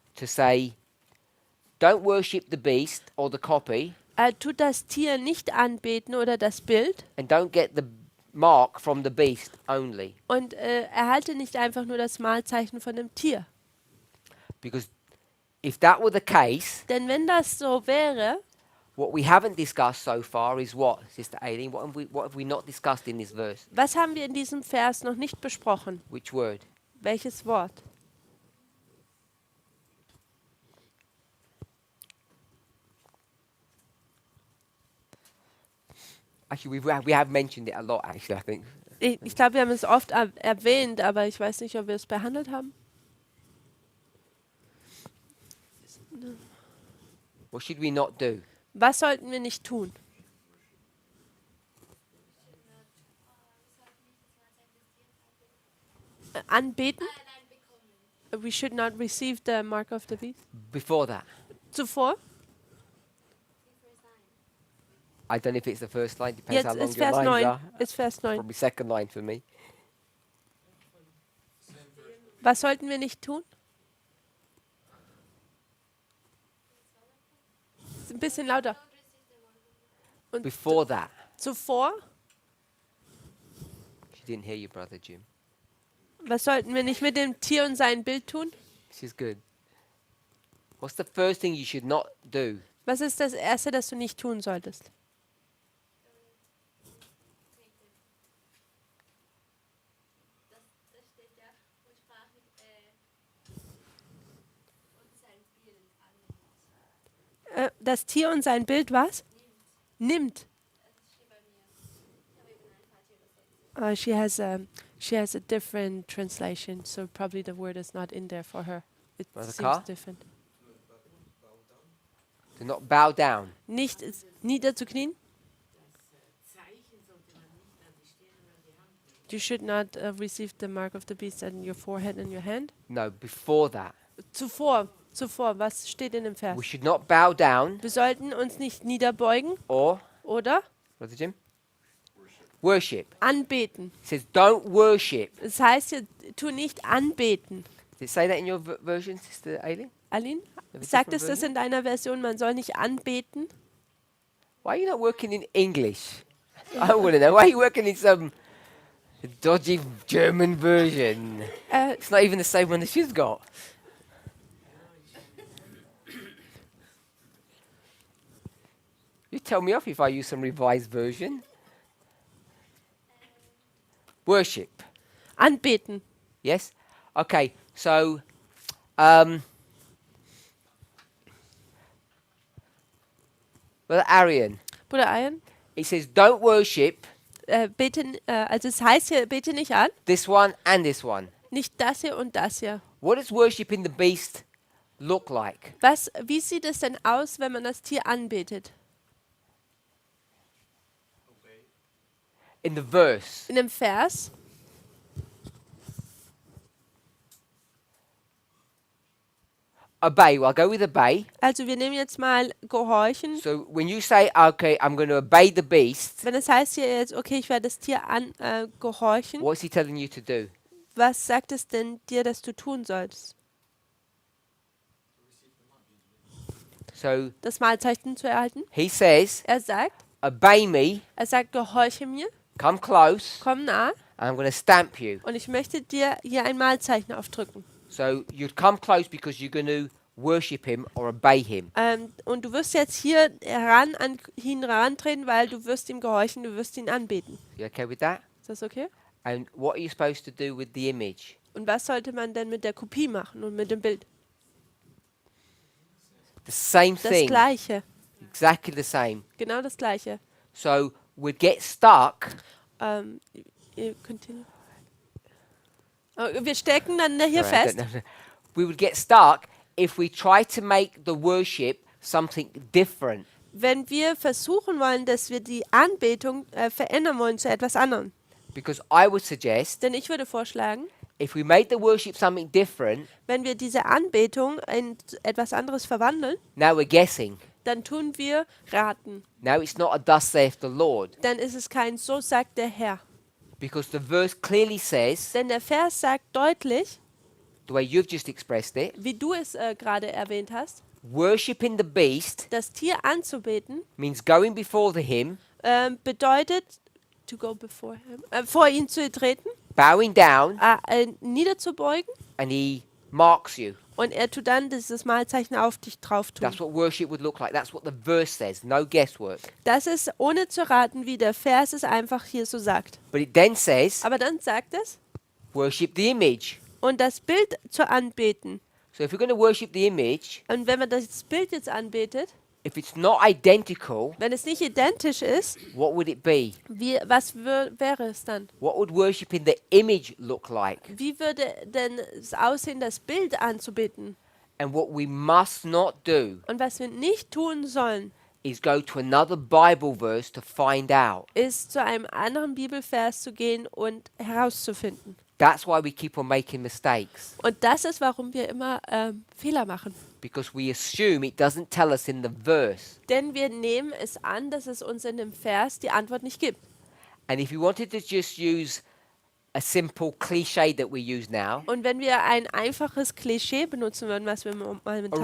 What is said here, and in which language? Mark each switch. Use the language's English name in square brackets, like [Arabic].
[English] to say, don't worship the beast or the copy, [German] tut das Tier nicht anbeten oder das Bild [English] and don't get the mark from the beast only. [German] und erhalte nicht einfach nur das Mahlzeichen von dem Tier. [English] Because if that were the case, [German] Denn wenn das so wäre, [English] what we haven't discussed so far is what, Sister Aileen? What have we not discussed in this verse? [German] was haben wir in diesem Vers noch nicht besprochen? [English] Which word? [German] Welches Wort? [English] Actually, we have mentioned it a lot, actually, I think. [German] Ich glaube, wir haben es oft erwähnt, aber ich weiß nicht, ob wir es behandelt haben. [English] What should we not do? [German] Was sollten wir nicht tun? Anbeten? [English] We should not receive the mark of the beast. Before that. [German] Zuvor? [English] I don't know if it's the first line, depends [German] Jetzt [English] how long [German] ist [English] your [German] Vers [English] lines [German] 9. [English] are. [German] Ist Vers 9. [English] Probably second line for me. [German] Was sollten wir nicht tun? Ist ein bisschen lauter. Und [English] Before that. [German] zuvor? [English] She didn't hear you, brother Jim. [German] Was sollten wir nicht mit dem Tier und sein Bild tun? [English] This is good. What's the first thing you should not do? [German] Was ist das Erste, das du nicht tun solltest? Das steht ja und sprach mit und sein Bild annimmt. Das Tier und sein Bild was? Nimmt. Das steht bei mir. Ich habe eben eine falsche Übersetzung. [English] She has a different translation, so probably the word is not in there for her. It Was, a seems car? different. Do not bow down. [German] Nicht niederzuknien. Zeichen sollte man nicht an die Stirn und an die Hand nehmen. [English] You should not receive the mark of the beast on your forehead and your hand. No, before that. [German] Zuvor, was steht in dem Vers? [English] We should not bow down [German] Wir sollten uns nicht niederbeugen [English] or, [German] oder [English] Brother Jim? Worship. [German] anbeten. [English] It says don't worship. [German] Das heißt, tu nicht anbeten. [English] Did it say that in your version, Sister Aileen? [German] Aline, [English] Have a [German] sagt [English] different [German] es das [English] version? [German] in deiner Version, man soll nicht anbeten? [English] Why are you not working in English? I want to know. Why are you working in some dodgy German version? It's not even the same one that she's got. You tell me off if I use some revised version. Worship. [German] Anbeten. [English] Yes? Okay, so Brother Arian, [German] Bruder Ian, [English] it says don't worship [German] also es heißt hier, bete nicht an, [English] this one and this one. [German] nicht das hier und das hier. [English] What does worshiping the beast look like? [German] Wie sieht es denn aus, wenn man das Tier anbetet? [English] In the verse, [German] In dem Vers, [English] obey. Well, I'll go with obey. [German] also wir nehmen jetzt mal gehorchen. [English] So when you say, okay, I'm going to obey the beast, [German] Wenn es heißt hier jetzt, okay, ich werde das Tier gehorchen, [English] what's he telling you to do? [German] was sagt es denn dir, dass du tun sollst? [English] So [German] Das Mahlzeichen zu erhalten? [English] he says, [German] Er sagt, [English] obey me, [German] gehorche mir, [English] come close, [German] komm nah [English] and I'm going to stamp you. [German] und ich möchte dir hier ein Mahlzeichen aufdrücken. [English] So you'd come close because you're going to worship him or obey him. [German] Und du wirst jetzt hier an ihn herantreten, weil du wirst ihm gehorchen, du wirst ihn anbeten. [English] You okay with that? [German] Ist das okay? [English] And what are you supposed to do with the image? [German] Und was sollte man denn mit der Kopie machen und mit dem Bild? [English] The same [German] Das [English] thing. [German] Gleiche. [English] Exactly the same. [German] Genau das Gleiche. [English] So we'd get stuck. Continue. [German] Oh, wir stecken dann hier [English] Sorry, I [German] fest. [English] don't know. We would get stuck if we try to make the worship something different. [German] Wenn wir versuchen wollen, dass wir die Anbetung verändern wollen zu etwas anderem. [English] Because I would suggest [German] Denn ich würde vorschlagen, [English] if we made the worship something different, [German] wenn wir diese Anbetung in etwas anderes verwandeln, [English] now we're guessing. [German] dann tun wir raten. [English] Now it's not a thus saith the Lord. [German] Dann ist es kein so sagt der Herr. [English] Because the verse clearly says, [German] Denn der Vers sagt deutlich, [English] the way you've just expressed it, [German] wie du es gerade erwähnt hast, [English] worshipping the beast [German] das Tier anzubeten [English] means going before him, [German] bedeutet, [English] to go before him, [German] vor ihn zu treten, [English] bowing down, [German] niederzubeugen [English] and he marks you. [German] und er tut dann dieses Mahlzeichen auf dich drauf tun. [English] That's what worship would look like. That's what the verse says. No guesswork. [German] Das ist ohne zu raten, wie der Vers es einfach hier so sagt. [English] But it then says, [German] Aber dann sagt es, [English] worship the image. [German] und das Bild zu anbeten. [English] So if we're going to worship the image, [German] Und wenn man das Bild jetzt anbetet, [English] if it's not identical, [German] wenn es nicht identisch ist, [English] what would it be? [German] was wäre es dann? [English] What would worshiping the image look like? [German] Wie würde denn es aussehen, das Bild anzubeten? [English] And what we must not do [German] Und was wir nicht tun sollen, [English] is go to another Bible verse to find out. [German] ist zu einem anderen Bibelvers zu gehen und herauszufinden. [English] That's why we keep on making mistakes. [German] Und das ist, warum wir immer Fehler machen. [English] Because we assume it doesn't tell us in the verse. [German] Denn wir nehmen es an, dass es uns in dem Vers die Antwort nicht gibt. [English] And if you wanted to just use a simple cliche that we use now, [German] Und wenn wir ein einfaches Klischee benutzen würden, was wir momentan